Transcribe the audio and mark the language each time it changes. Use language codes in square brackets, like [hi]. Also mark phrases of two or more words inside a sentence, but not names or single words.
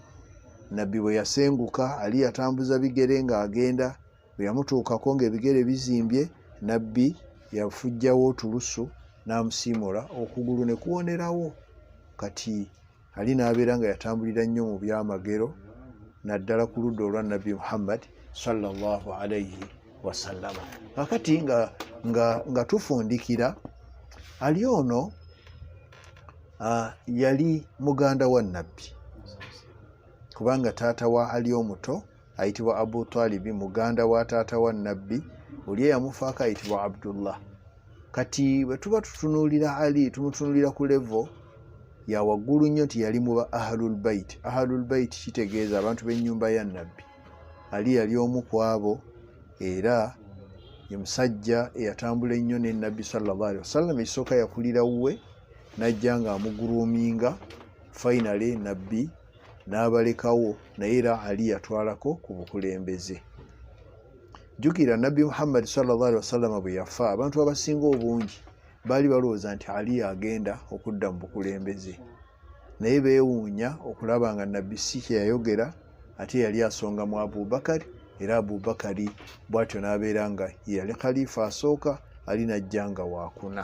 [lg] Nabbi bwe yasenguka Ali yatambuza bigere ng'agenda, bwe yamutuukako ng'ebigere bizimbye, nabbi yafujjawo otulusu n'amusiimula, okugulu ne kuwonerawo. Kati Ali n'abeera nga yatambulira nnyo mu byamagero naddala ku ludda olwa Nabbi Muhammad [ar] صلى الله عليه وسلم. [lg] Kakati nga tufundikira, Ali ono yali muganda wa nabbi kubanga taata wa Ali omuto ayitibwa Abu Talib, muganda wa taata wa nabbi oli eyamufaako ayitibwa Abdullah. Kati bwe tuba tutunuulira Ali tumutunuulira ku levo ya waggulu nnyo nti yali mu ba [ar] أهل البيت. أهل البيت [lg] kitegeeza abantu b'ennyumba ya nabbi. Ali yali omu ku abo, era ye musajja eyatambula ennyo ne nabbi [ar] صلى الله عليه وسلم. [lg] Ekisooka yakulira wuwe n'ajja ng'amuguruuminga, finally nabbi n'abalekawo, naye era Ali yatwalako ku bukulembeze. Jjukira nabbi Muhammad [ar] صلى الله عليه وسلم [lg] bwe yafa, abantu abasinga obungi baali balowooza nti Ali agenda okudda mu bukulembeze, naye beewuunya okulaba nga nabbi si kye yayogera, ate yali asongamu Abubakari, era Abubakari bw'atyo n'abeera nga yali khalifa asooka, Ali n'ajja nga waakuna.